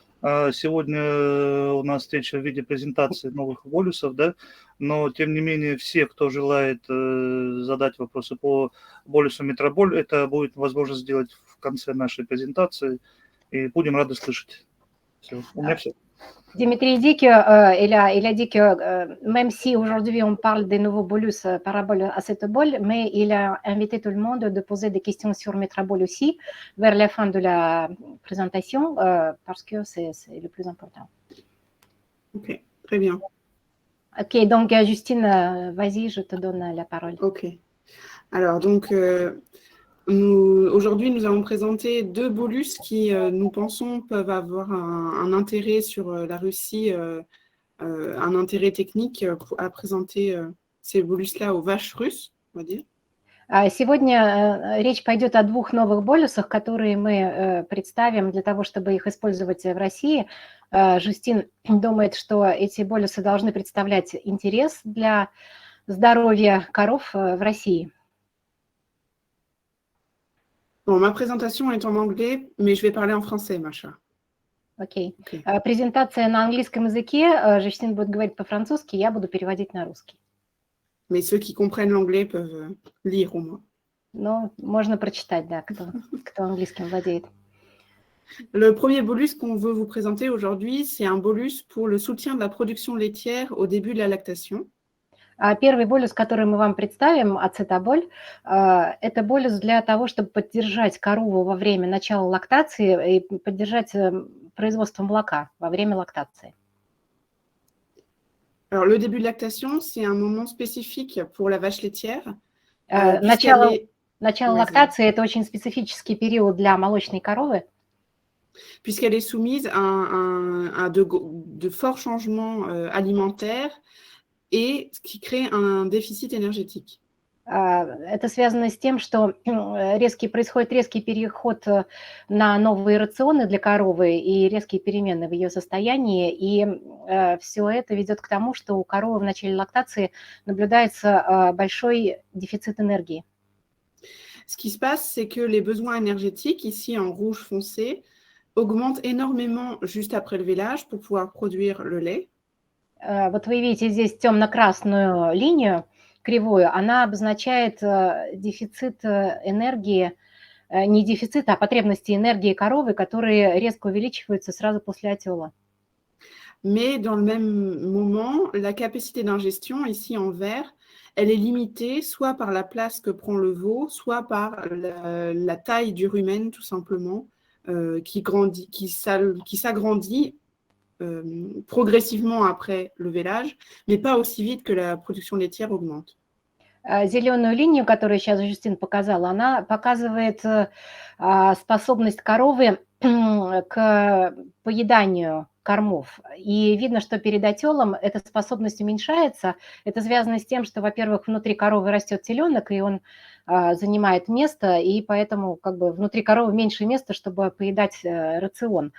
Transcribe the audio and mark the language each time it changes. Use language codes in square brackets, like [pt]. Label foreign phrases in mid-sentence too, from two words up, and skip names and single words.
[ru] Сегодня у нас встреча в виде презентации новых болюсов, да, но тем не менее все, кто желает задать вопросы по болюсу Метроболь, это будет возможно сделать в конце нашей презентации, и будем рады слышать. Все, у меня все. [fr] Dimitri dit qu'il a dit que même si aujourd'hui on parle des nouveaux bolus par rapport à cette bol, mais il a invité tout le monde de poser des questions sur Metrabol aussi vers la fin de la présentation parce que c'est le plus important. Ok, très bien. Ok, donc Justine, vas-y, je te donne la parole. Ok. Alors, donc, aujourd'hui, nous allons présenter 2 bolus qui, nous pensons, peuvent avoir un intérêt sur la Russie, un intérêt technique à présenter ces bolus-là aux vaches russes, on va dire. [ru] Сегодня речь пойдет о 2 новых болюсах, которые мы представим для того, чтобы их использовать в России. Жюстин думает, что эти болюсы должны представлять интерес для здоровья коров в России. [fr] Bon, ma présentation est en anglais, mais je vais parler en français, [ru] Маша. Окей. Презентация на английском языке, Жюстин будет говорить по-французски, я буду переводить на русский. [fr] Mais ceux qui comprennent l'anglais peuvent lire au moins. [ru] Ну, можно прочитать, да, кто английским владеет. [fr] Le premier bolus qu'on veut vous présenter aujourd'hui, c'est un bolus pour le soutien de la production laitière au début de la lactation. [ru] Первый болюс, который мы вам представим, ацетаболь, это болюс для того, чтобы поддержать корову во время начала лактации и поддержать производство молока во время лактации. [fr] Alors, le début de lactation, c'est un moment spécifique pour la vache laitière. [ru] Начало лактации – это очень специфический период для молочной коровы. [fr] Puisqu'elle est soumise à de forts changements alimentaires et ce qui crée un déficit énergétique. [ru] Это связано с тем, что происходит резкий переход на новые рационы для коровы и резкие перемены в ее состоянии, и все это ведет к тому, что у коровы в начале лактации наблюдается большой дефицит энергии. [fr] Ce qui se passe, c'est que les besoins énergétiques, ici en rouge foncé, augmentent énormément juste après le vélage pour pouvoir produire le lait. [ru] Вот вы видите здесь темно-красную линию. кривую, она обозначает дефицит энергии, не дефицит, а потребности энергии коровы, которые резко увеличиваются сразу после отела. [fr] Mais dans le même moment, la capacité d'ingestion, ici en vert, elle est limitée soit par la place que prend le veau, soit par la taille du rumen, tout simplement, qui s'agrandit progressivement après le vélage, mais pas aussi vite que la production laitière augmente. [ru] Зеленую линию, которую сейчас Жюстин показала, она показывает способность коровы к поеданию кормов. И видно, что перед отелом эта способность уменьшается. Это связано с тем, что, во-первых, внутри коровы растет теленок, и он занимает место, и поэтому как бы внутри коровы меньше места, чтобы поедать рацион.